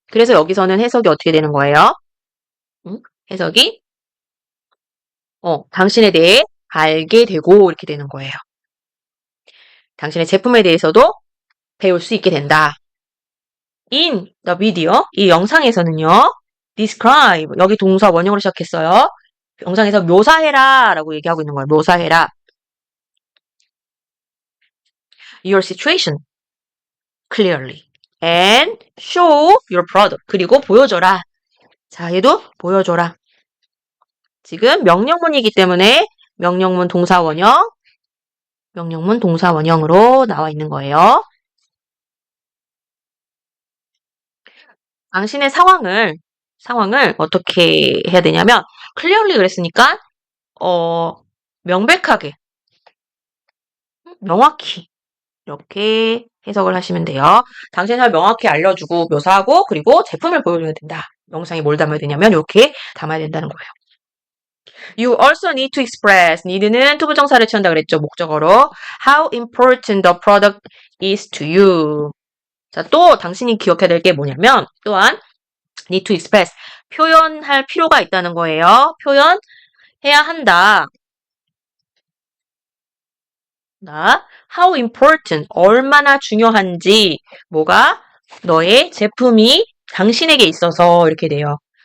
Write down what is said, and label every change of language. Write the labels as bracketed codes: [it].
[ko] 그래서 여기서는 해석이 어떻게 되는 거예요? 해석이 당신에 대해 알게 되고 이렇게 되는 거예요. 당신의 제품에 대해서도 배울 수 있게 된다. [en] In the video, [ko] 이 영상에서는요, describe, 여기 동사 원형으로 시작했어요. 영상에서 묘사해라 라고 얘기하고 있는 거예요. 묘사해라. [en] Your situation clearly and show your product. [ko] 그리고 보여줘라. 자, 얘도 보여줘라. 지금 명령문이기 때문에 명령문 동사 원형, 명령문 동사 원형으로 나와 있는 거예요. 당신의 상황을 어떻게 해야 되냐면 clearly 그랬으니까 명백하게 명확히 이렇게 해석을 하시면 돼요. 당신의 삶을 명확히 알려주고 묘사하고 그리고 제품을 보여줘야 된다. 영상에 뭘 담아야 되냐면 이렇게 담아야 된다는 거예요. [en] You also need to express. [ko] need는 투부정사를 취한다 그랬죠. 목적어로. [en] How important the product is to you. [ko] 자, 또 당신이 기억해야 될 게 뭐냐면 또한 [en] need to express. [ko] 표현할 필요가 있다는 거예요. 표현해야 한다. [en] How important, [ko] 얼마나 중요한지, 뭐가 너의 제품이 당신에게 있어서 이렇게 돼요.